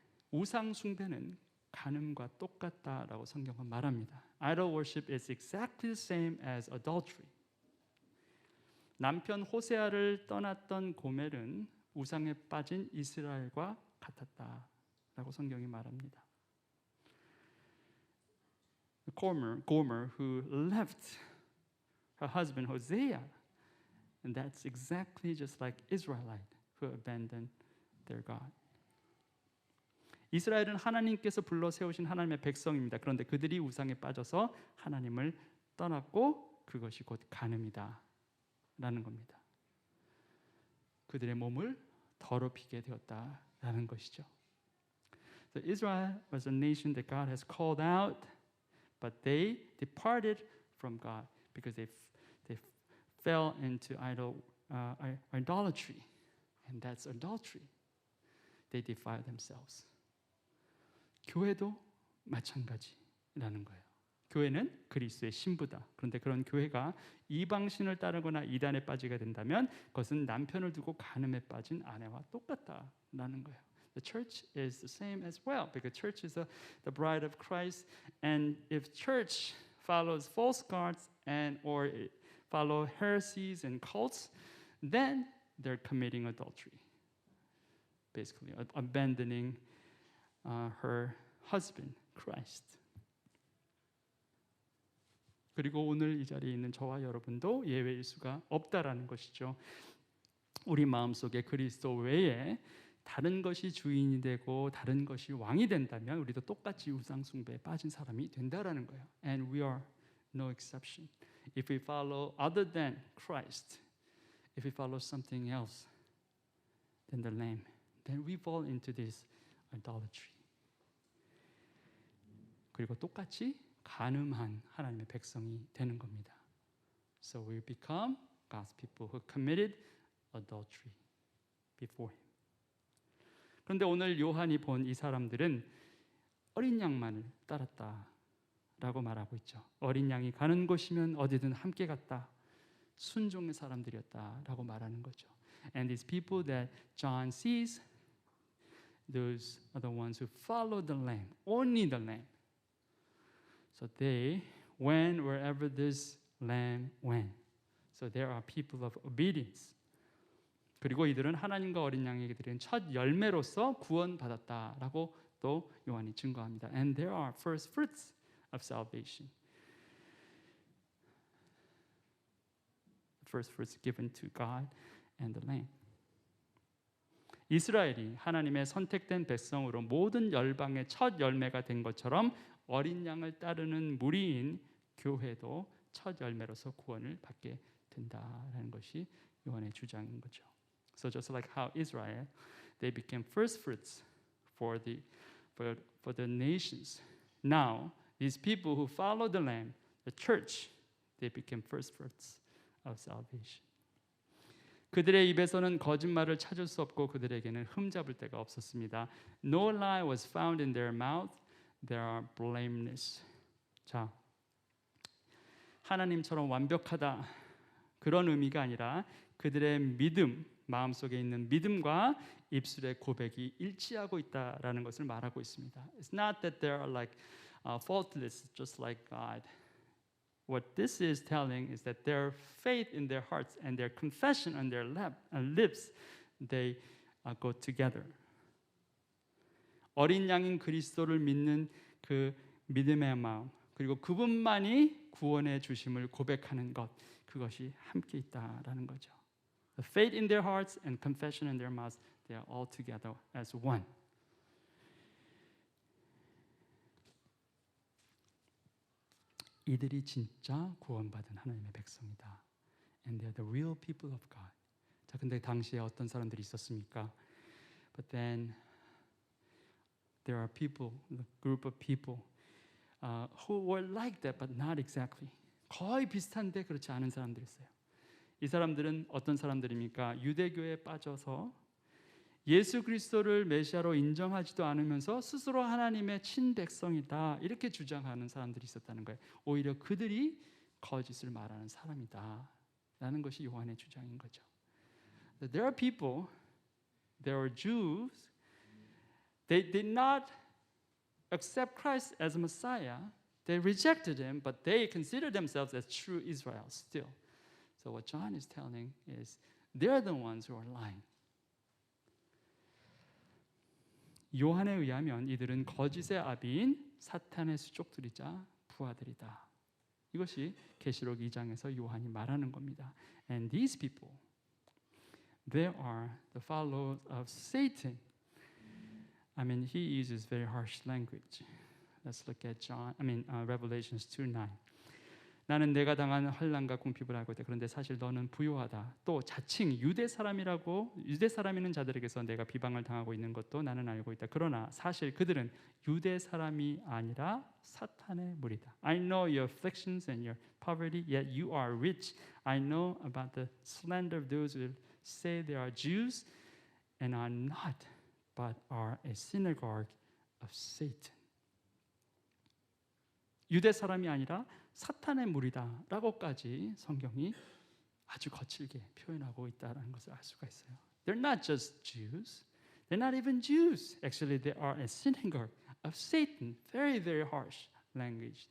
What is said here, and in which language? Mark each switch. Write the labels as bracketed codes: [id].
[ko] 우상 숭배는 간음과 똑같다라고 성경은 말합니다. [en] Idol worship is exactly the same as adultery. [ko] 남편 호세아를 떠났던 고멜은 우상에 빠진 이스라엘과 같았다라고 성경이 말합니다. [en] Gomer who left her husband Hosea, and that's exactly just like Israelite who abandoned their God. [ko] 이스라엘은 하나님께서 불러 세우신 하나님의 백성입니다. 그런데 그들이 우상에 빠져서 하나님을 떠났고 그것이 곧 간음이다 라는 겁니다. 그들의 몸을 더럽히게 되었다라는 것이죠. [en] So Israel was a nation that God has called out, but they departed from God because they fell into idolatry, and that's adultery. They defile themselves. [ko] 교회도 마찬가지라는 거예요. 교회는 그리스도의 신부다. 그런데 그런 교회가 이방신을 따르거나 이단에 빠지게 된다면 그것은 남편을 두고 간음에 빠진 아내와 똑같다라는 거예요. [en] The church is the same as well because church is the bride of Christ, and if church follows false gods and or follow heresies and cults, then they're committing adultery. Basically, abandoning her husband, Christ. [ko] 그리고 오늘 이 자리에 있는 저와 여러분도 예외일 수가 없다라는 것이죠. 우리 마음속에 그리스도 외에 다른 것이 주인이 되고 다른 것이 왕이 된다면 우리도 똑같이 우상 숭배에 빠진 사람이 된다라는 거예요. [en] And we are no exception. If we follow other than Christ, if we follow something else than the Lamb, then we fall into this idolatry. [ko] 그리고 똑같이 간음한 하나님의 백성이 되는 겁니다. [en] So we become God's people who committed adultery before Him. [ko] 그런데 오늘 요한이 본 이 사람들은 어린 양만을 따랐다라고 말하고 있죠. 어린 양이 가는 곳이면 어디든 함께 갔다. 순종의 사람들이었다라고 말하는 거죠. [en] And these people that John sees, those are the ones who follow the Lamb, only the Lamb. So they went wherever this lamb went. So there are people of obedience. [ko] 그리고 이들은 하나님과 어린 양에게 드린 첫 열매로서 구원받았다라고 또 요한이 증거합니다. [en] And there are first fruits of salvation. First fruits given to God and the Lamb. [ko] 이스라엘이 하나님의 선택된 백성으로 모든 열방의 첫 열매가 된 것처럼 어린 양을 따르는 무리인 교회도 첫 열매로서 구원을 받게 된다라는 것이 요한의 주장인 거죠. [en] So just like how Israel, they became first fruits for the nations. Now, these people who follow the Lamb, the church, they became first fruits of salvation. [ko] 그들의 입에서는 거짓말을 찾을 수 없고 그들에게는 흠잡을 데가 없었습니다. [en] No lie was found in their mouth. They are blameless. [ko] 자, 하나님처럼 완벽하다 그런 의미가 아니라 그들의 믿음, 마음속에 있는 믿음과 입술의 고백이 일치하고 있다라는 것을 말하고 있습니다. [en] It's not that they are like faultless, just like God. What this is telling is that their faith in their hearts and their confession on their lips, they go together. [ko] 어린 양인 그리스도를 믿는 그 믿음의 마음, 그리고 그분만이 구원의 주심을 고백하는 것, 그것이 함께 있다라는 거죠. [en] The faith in their hearts and confession in their mouths, they are all together as one. [ko] 이들이 진짜 구원받은 하나님의 백성이다. [en] And they are the real people of God. [ko] 자, 근데 당시에 어떤 사람들이 있었습니까? [en] But then there are people, a group of people who were like that, but not exactly. [ko] 거의 비슷한데 그렇지 않은 사람들이 있어요. 이 사람들은 어떤 사람들입니까? 유대교에 빠져서 예수 그리스도를 메시아로 인정하지도 않으면서 스스로 하나님의 친백성이다 이렇게 주장하는 사람들이 있었다는 거예요. 오히려 그들이 거짓을 말하는 사람이다 라는 것이 요한의 주장인 거죠. [en] There are people, there are Jews, they did not accept Christ as Messiah. They rejected him, but they consider themselves as true Israel still. So what John is telling is they're the ones who are lying. [ko] 요한에 의하면 이들은 거짓의 아비인 사탄의 수족들이자 부하들이다. 이것이 계시록 2장에서 요한이 말하는 겁니다. [en] And these people, they are the followers of Satan. I mean, he uses very harsh language. Let's look at Revelations 2:9. [ko] 나는 내가 당한 환난과 궁핍을 알고 있다. 그런데 사실 너는 부요하다. 또 자칭 유대 사람이는 자들에게서 내가 비방을 당하고 있는 것도 나는 알고 있다. 그러나 사실 그들은 유대 사람이 아니라 사탄의 무리다. [en] I know your afflictions and your poverty, yet you are rich. I know about the slander of those who say they are Jews and are not, but are a synagogue of Satan. [ko] 유대 사람이 아니라 사탄의 무리다라고까지 성경이 아주 거칠게 표현하고 있다는 것을 알 수가 있어요. [en] They're not just Jews. They're not even Jews. Actually, they are a synagogue of Satan. Very, very harsh language.